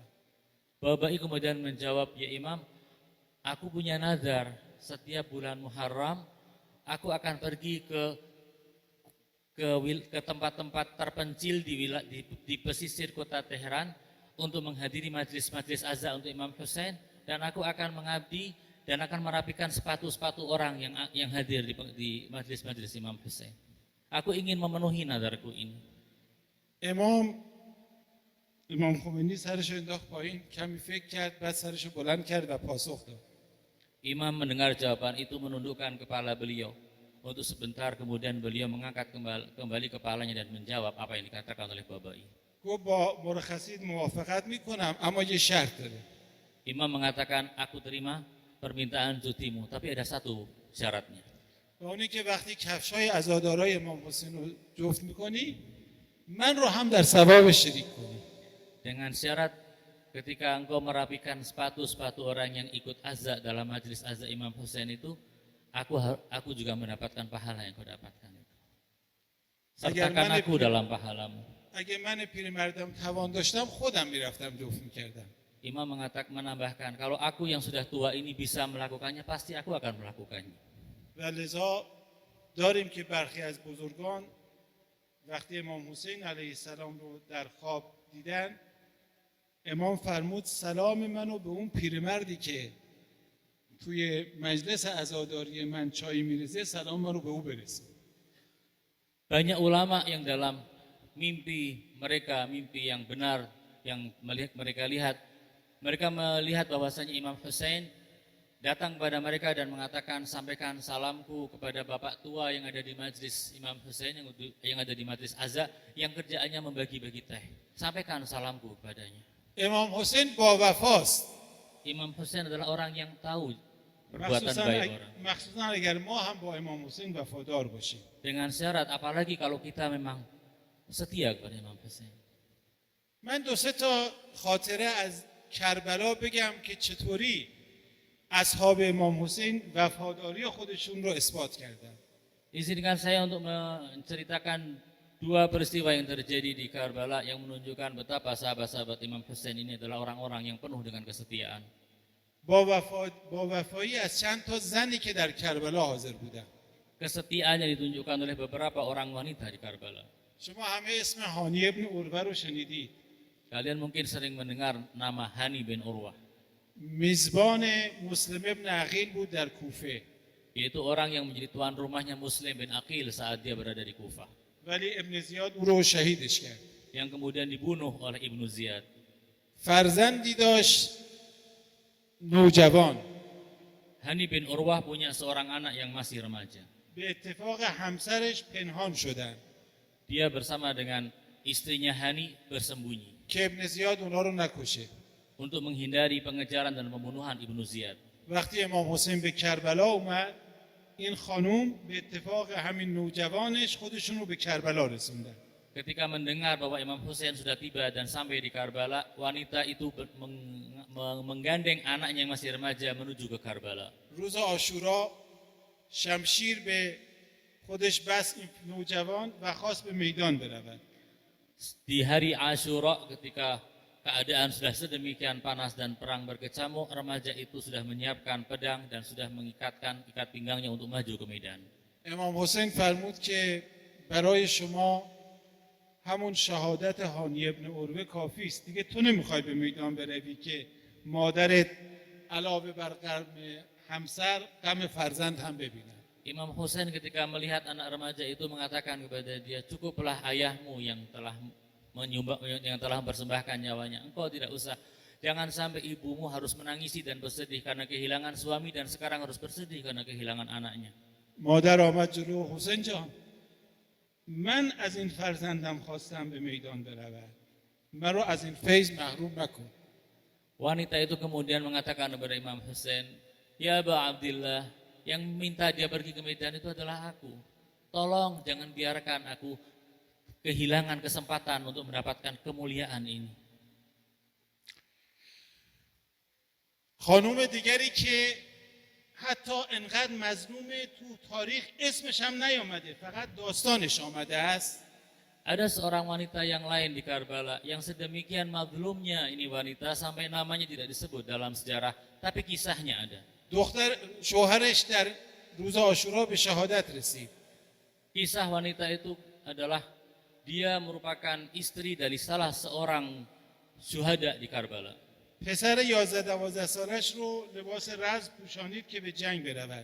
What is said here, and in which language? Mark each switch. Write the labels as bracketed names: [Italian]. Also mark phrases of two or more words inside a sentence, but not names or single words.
[Indonesian] Babai kemudian menjawab, ya Imam, aku punya nazar setiap bulan Muharram aku akan pergi ke tempat-tempat terpencil di pesisir kota Teheran untuk menghadiri majlis-majlis azza untuk Imam Hussein, dan aku akan mengabdi dan akan merapikan sepatu-sepatu orang yang hadir di majlis-majlis Imam Hussein. Aku ingin memenuhi nazarku ini. [Persian] امام خمینی سرش انداخت پایین کمی فکر کرد بعد سرش بلند کرد و پاسخ داد. [Indonesian] Imam mendengar jawaban itu menundukkan kepala beliau. Untuk sebentar kemudian beliau mengangkat kembali kepalanya dan menjawab apa yang dikatakan oleh Babai. [Persian] گفت با مرخصیت موافقت میکنم اما یه شرط داره. [Indonesian] Imam mengatakan, aku terima permintaan cutimu, tapi ada satu syaratnya. [Persian] و اونی که وقتی کفشای عزادارای امام حسین رو جفت میکنی من رو هم در ثواب شریک کنی. [Indonesian] Dengan syarat ketika engkau merapikan sepatu-sepatu orang yang ikut azza dalam majlis azza Imam Hussein itu, aku juga mendapatkan pahala yang kau dapatkan itu. Sertakan aku dalam pahalamu. [Persian] اگه من پیرمردم توان داشتم خودم میرفتم جفت میکردم. [Indonesian] Imam menambahkan, kalau aku yang sudah tua ini bisa melakukannya, pasti aku akan melakukannya. [Persian] و لذا داریم که برخی از بزرگان وقتی امام حسین علیه السلام رو در خواب دیدن، امام فرمود سلام منو به اون پیرمردی که توی مجلس عزاداری من چای میرسه سلام منو به او برسه. [Indonesian] Banyak ulama yang dalam mimpi yang benar, yang mereka melihat bahwasanya Imam Hussein datang kepada mereka dan mengatakan, sampaikan salamku kepada bapak tua yang ada di majlis Imam Hussein, yang ada di majlis azza, yang kerjaannya membagi-bagi teh. Sampaikan salamku kepadanya. [Persian] امام حسین با وفاست. [Indonesian] Imam Hussein adalah orang yang tahu perbuatan baik orang. [Persian] مخصوصا اگر ما هم با امام حسین وفادار باشیم. [Indonesian] Dengan syarat, apalagi kalau kita memang setia kepada Imam Hussein. [Persian] من دو سه تا خاطره از کربلا بگم که چطوری اصحاب امام حسین وفاداری خودشون رو اثبات کردن. [Indonesian] Izinkan saya untuk menceritakan dua peristiwa yang terjadi di Karbala yang menunjukkan betapa sahabat-sahabat Imam Hussein ini adalah orang-orang yang penuh dengan kesetiaan. [Persian] با وفایی از چند تا زنی که در کربلا حاضر بودن. [Indonesian] Kesetiaannya ditunjukkan oleh beberapa orang wanita di Karbala. [Persian] شما همه اسم هانی ابن عروه رو شنیدید. [Indonesian] Kalian mungkin sering mendengar nama Hani bin Urwah. [Persian] میزبان مسلم ابن عقیل بود در کوفه. [Indonesian] Yaitu orang yang menjadi tuan rumahnya Muslim bin Aqil saat dia berada di Kufah. [Persian] ولی ابن زیاد او رو شهیدش کرد. [Indonesian] Yang kemudian dibunuh oleh Ibnu Ziyad. [Persian] فرزندی داشت نوجوان. [Indonesian] Hani bin Urwah punya seorang anak yang masih remaja. [Persian] به اتفاق همسرش پنهان شدن. [Indonesian] Dia bersama dengan istrinya Hani bersembunyi [Persian] که ابن زیاد اونا رو نکشه. [Indonesian] untuk menghindari pengejaran dan pembunuhan Ibnu Ziyad. [Persian] وقتی امام حسین به کربلا اومد این خانوم به اتفاق همین نوجوانش خودشون رو به کربلا رسوندن. [Indonesian] Ketika mendengar bahwa Imam Hussein sudah tiba dan sampai di Karbala, wanita itu menggandeng anaknya yang masih remaja menuju ke Karbala. [Persian] روز عاشورا شمشیر به خودش بست این نوجوان و خواست به میدان برود. [Indonesian] Di hari Asyura ketika keadaan sudah sedemikian panas dan perang berkecamuk, remaja itu sudah menyiapkan pedang dan sudah mengikatkan ikat pinggangnya untuk maju ke medan. [Persian] امام حسین فرمود که برای شما همون شهادت هانی ابن عروه کافی است. دیگه تو نمیخوای به میدان بروی که مادرت علاوه بر غم همسر غم فرزند هم ببینن. [Indonesian] Imam Hussein ketika melihat anak remaja itu mengatakan kepada dia, cukuplah ayahmu yang telah mempersembahkan nyawanya. Engkau tidak usah. Jangan sampai ibumu harus menangisi dan bersedih karena kehilangan suami dan sekarang harus bersedih karena kehilangan anaknya. [Persian] مادر آمد جلو حسین جان من از این فرزندم خواستم به میدان برود مرا از این فیض محروم نکن. [Indonesian] Wanita itu kemudian mengatakan kepada Imam Hussein, "Ya Aba Abdillah, yang minta dia pergi ke Medan itu adalah aku. Tolong jangan biarkan aku kehilangan kesempatan untuk mendapatkan kemuliaan ini." [Persian] خانوم دیگری که حتی انقدر مظلومه تو تاریخ اسمش هم نیامده، فقط داستانش آمده است. [Indonesian] Ada seorang wanita yang lain di Karbala yang sedemikian mazlumnya ini wanita sampai namanya tidak disebut dalam sejarah, tapi kisahnya ada. [Persian] شوهرش در روز عاشورا به شهادت رسید. [Indonesian] Kisah wanita itu adalah dia merupakan istri dari salah seorang syuhada di Karbala. [Persian] پسر 11-12 سالش رو لباس رز پوشانید که به جنگ برود.